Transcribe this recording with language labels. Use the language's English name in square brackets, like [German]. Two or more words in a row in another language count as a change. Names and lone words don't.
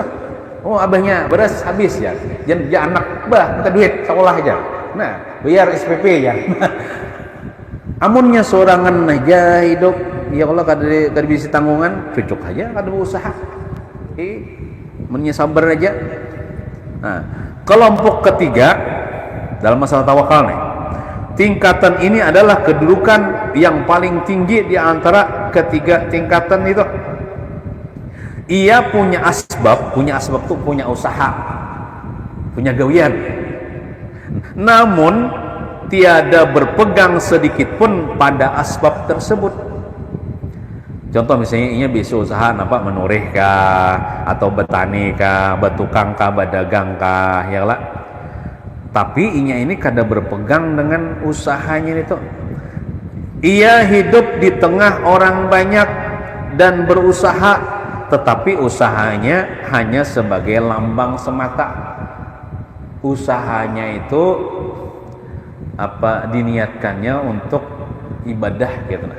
[Indonesian] Oh abahnya beras habis ya, jangan anak bah minta duit sekolah aja. Nah, bayar SPP ya. [Banjar] Amunnya sorangan aja hidup, [Arabic] ya Allah [Banjar] kada bisa tanggungan, cucuk aja kada berusaha. Amunnya sabar aja. [Indonesian] Nah, kelompok ketiga dalam masalah tawakal nih. Tingkatan ini adalah kedudukan yang paling tinggi di antara ketiga tingkatan itu. Ia punya asbab tuh punya usaha, punya gawian. Namun tiada berpegang sedikit pun pada asbab tersebut. Contoh misalnya ia bisa usaha apa menurih kah, atau betani kah, batukang kah, badagang kah, ya lah. [Banjar] Tapi inya ini kada berpegang dengan usahanya itu. [Indonesian] Ia hidup di tengah orang banyak dan berusaha, tetapi usahanya hanya sebagai lambang semata. Usahanya itu apa diniatkannya untuk ibadah gitu nah.